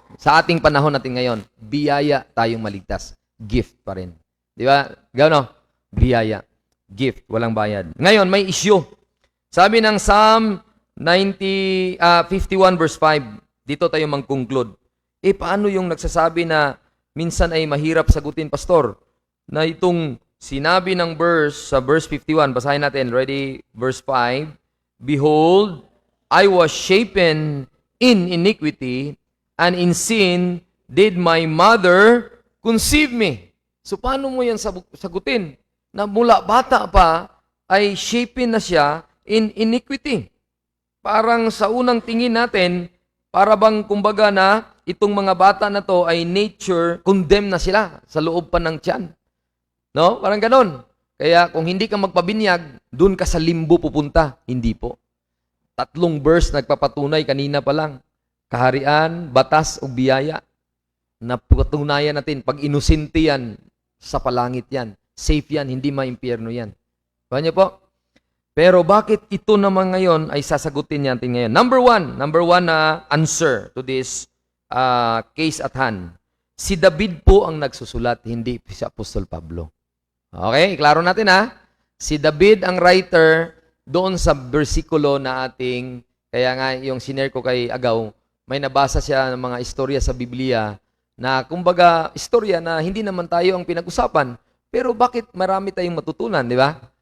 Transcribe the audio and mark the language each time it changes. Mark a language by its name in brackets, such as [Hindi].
[Filipino] Sa ating panahon natin ngayon, biyaya tayong maligtas. Gift pa rin. Di ba? Gano? Biyaya. Gift. Walang bayad. Ngayon, may issue. Sabi ng Psalm 51 verse 5, dito tayo mag-conclude. Paano yung nagsasabi na minsan ay mahirap sagutin, Pastor? Na itong sinabi ng verse, sa verse 51, basahin natin. Ready? [English] Verse 5, Behold, I was shapen in iniquity, and in sin did my mother conceive me. [Filipino] So paano mo yan sagutin? Na mula bata pa ay shapen na siya [English] in iniquity. [Filipino] Parang sa unang tingin natin, para bang kumbaga na itong mga bata na to ay nature, condemn na sila sa loob pa ng tiyan. No? Parang ganon. Kaya kung hindi ka magpabinyag, dun ka sa limbo pupunta. Hindi po. 3 verse nagpapatunay kanina pa lang. Kaharian, batas o biyaya. Napatunayan natin, pag inosente yan, sa palangit yan. Safe yan, hindi maimpyerno yan. Kaya niyo po? Pero bakit ito naman ngayon ay sasagutin natin ngayon? [English] Number one na answer to this case at hand. [Filipino] Si David po ang nagsusulat, hindi si Apostol Pablo. Okay, klaro natin ha? Si David ang writer doon sa bersikulo na ating, kaya nga yung sinare ko kay Agaw, may nabasa siya ng mga istorya sa Biblia na kumbaga istorya na hindi naman tayo ang pinag-usapan, pero bakit marami tayong matutunan, di ba?